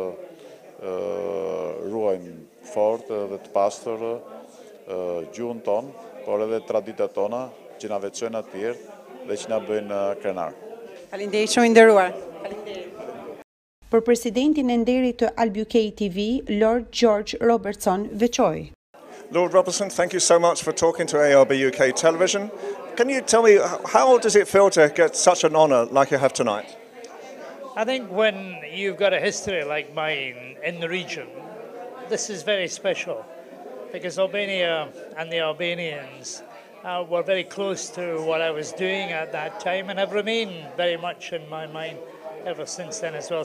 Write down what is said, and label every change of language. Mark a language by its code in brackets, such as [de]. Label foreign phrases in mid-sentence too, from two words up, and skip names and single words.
[sq] ruajmë fort dhe të pastër gjuhën tonë, por edhe traditat tona që na veçojnë atjerë dhe që na bëjnë krenar. Faleminderit shumë i nderuar. Për presidentin e nderit të Alb Uk TV, Lord Gjergj Robertson veçoi. [en] Lord Robertson, thank you so much for talking to Alb UK Television. Can you tell me, how does it feel to get such an honour like you have tonight? I think when you've got a history like mine in the region, this is very special because Albania and the Albanians were very close to what I was doing at that time and have remained very much in my mind ever since then as well.